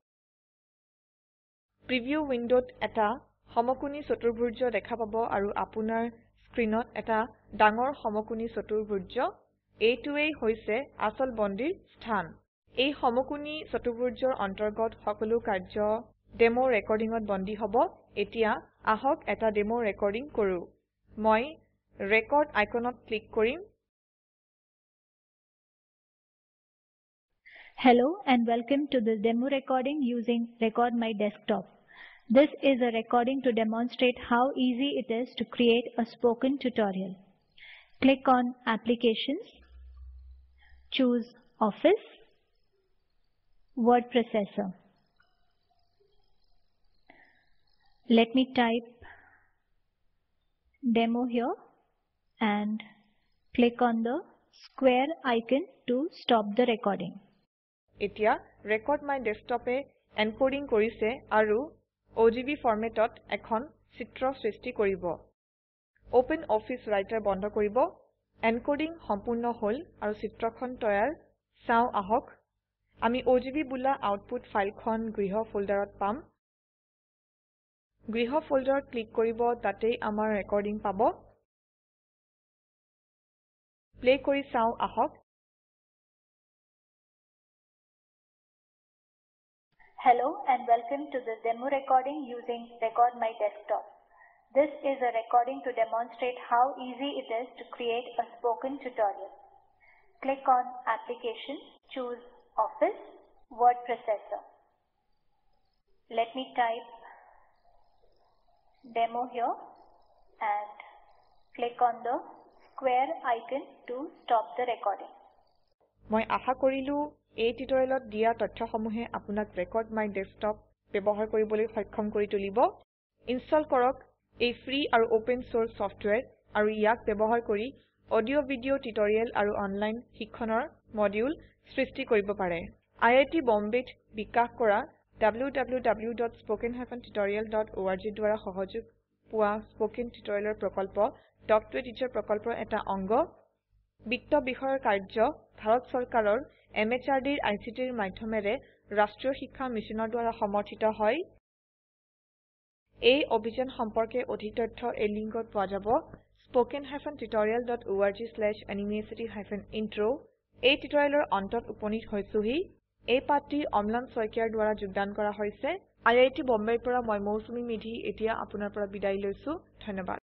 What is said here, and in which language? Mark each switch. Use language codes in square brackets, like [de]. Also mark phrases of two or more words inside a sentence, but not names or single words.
[en] preview window [as] এটা সমকোণী চতুৰ্ভুজ দেখা পাব আৰু আপোনাৰ স্ক্ৰিনত এটা ডাঙৰ সমকোণী চতুৰ্ভুজ এইটোৱেই হৈছে আসল বন্দীৰ স্থান এই সমকোণী চতুৰ্ভুজৰ অন্তৰ্গত সকলো কাৰ্য [en] demo recording [as] বন্দী হ'ব এতিয়া আহক এটা [en] demo recording [as] কৰো মই [en] record icon [as] ক্লিক কৰিম [en] Hello and welcome to this demo recording using Record My Desktop. This is a recording to demonstrate how easy it is to create a spoken tutorial. Click on Applications, choose Office, Word Processor. Let me type demo here and click on the square icon to stop the recording. [as] এতিয়া Record My Desktop এ এনকোডিং কৰিছে আৰু OGB ফৰমেটত এখন চিত্ৰ সৃষ্টি কৰিব। Open Office Writer বন্ধ কৰিব। এনকোডিং সম্পূৰ্ণ হ'ল আৰু চিত্ৰখন তৈয়াৰ চাও আহক। আমি OGB বোলা [en] output file [as] গৃহ ফোল্ডাৰত পাম। গৃহ ফোল্ডাৰত ক্লিক কৰিব তাতেই আমাৰ ৰেকৰ্ডিং পাব। প্লে কৰি চাও আহক। [en] Hello and welcome to the demo recording using Record My Desktop. This is a recording to demonstrate how easy it is to create a spoken tutorial. Click on Applications, choose Office, Word Processor. Let me type demo here and click on the square icon to stop the recording. [as] মই আশা কৰিলো এই টিউটৰিয়েলত দিয়া তথ্যসমূহে আপোনাক Record My Desktop ব্যৱহাৰ কৰিবলৈ সক্ষম কৰি তুলিব। ইনষ্টল কৰক এই ফ্ৰী আৰু [en] open source software [as] আৰু ইয়াক ব্যৱহাৰ কৰি [en] audio video tutorial [as] আৰু অনলাইন শিক্ষণৰ মডিউল সৃষ্টি কৰিব পাৰে। IIT বম্বেত বিকাশ কৰা www.spoken-tutorial.org দ্বাৰা সহযোগ পোৱা স্পোকেন টিউটৰিয়েলৰ প্ৰকল্প টক টু এ টিচাৰ প্ৰকল্পৰ এটা অংগ। বিত্ত বিষয়ৰ কাৰ্য ভাৰত চৰকাৰৰ MHRDৰ ICTৰ মাধ্যমেৰে ৰাষ্ট্ৰীয় শিক্ষা মিছনৰ দ্বাৰা সমৰ্থিত হয়। এই অভিযান সম্পৰ্কে অধিক তথ্য এই লিংকত পোৱা যাব spoken-tutorial.org/nmeict-intro। এই টিউটৰিয়েলৰ অন্তত উপনীত হৈছোহি। এই পাঠটি অম্লান শইকীয়াৰ দ্বাৰা যোগদান কৰা হৈছে। IIT বম্বেৰ পৰা মই মৌচুমী মেধি এতিয়া আপোনাৰ পৰা বিদায় লৈছো। ধন্যবাদ।